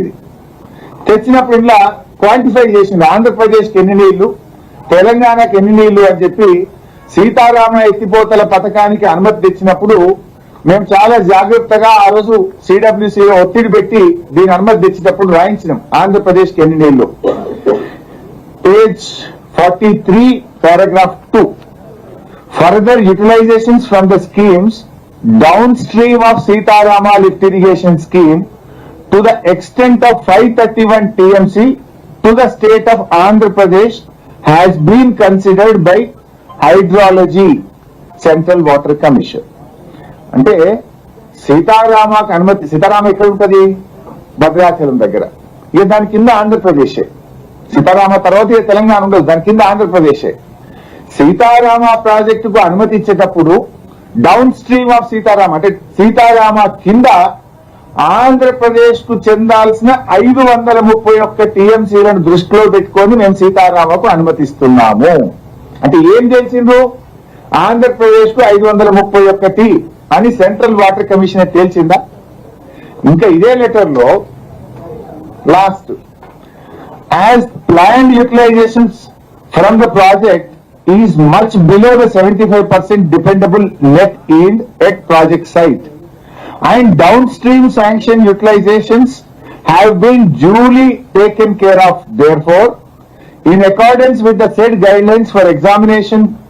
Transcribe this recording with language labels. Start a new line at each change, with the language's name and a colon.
Telugu: ఇది తెచ్చినప్పుడు ఇలా క్వాంటిఫై చేసింది, ఆంధ్రప్రదేశ్కి ఎన్ని నీళ్లు, తెలంగాణకి ఎన్ని నీళ్లు అని చెప్పి సీతారామ ఎత్తిపోతల పథకానికి అనుమతి తెచ్చినప్పుడు మేము చాలా జాగ్రత్తగా ఆ రోజు సిడబ్ల్యూసీలో ఒత్తిడి పెట్టి దీని అనుమతి తెచ్చినప్పుడు రాయించినాం ఆంధ్రప్రదేశ్కి ఎన్ని నీళ్లు.
English: Page 43 paragraph 2. Further utilizations from the schemes downstream of Sitarama lift irrigation scheme to the extent of 531 TMC to the state of Andhra Pradesh has been considered by Hydrology Central Water Commission.
Telugu: అంటే సీతారామకు అనుమతి, సీతారామ ఎక్కడ ఉంటుంది? భద్రాచలం దగ్గర. ఇక దాని కింద ఆంధ్రప్రదేశే. సీతారామ తర్వాత తెలంగాణ ఉండదు, దాని కింద ఆంధ్రప్రదేశే. సీతారామ ప్రాజెక్టుకు అనుమతి ఇచ్చేటప్పుడు
English: down stream of Sitarama
Telugu: అంటే సీతారామ కింద ఆంధ్రప్రదేశ్ కు చెందాల్సిన 531 టీఎంసీలను దృష్టిలో పెట్టుకొని మేము సీతారామకు అనుమతిస్తున్నాము. అంటే ఏం చేసిండ్రు? ఆంధ్రప్రదేశ్ కు 531 అని సెంట్రల్ వాటర్ కమిషన్ తేల్చిందా? ఇంకా ఇదే లెటర్ లో last
English: as planned utilizations from the project is much below the 75% dependable net yield at project site and downstream sanction utilizations have been duly taken care of. Therefore, in accordance with the said guidelines for examination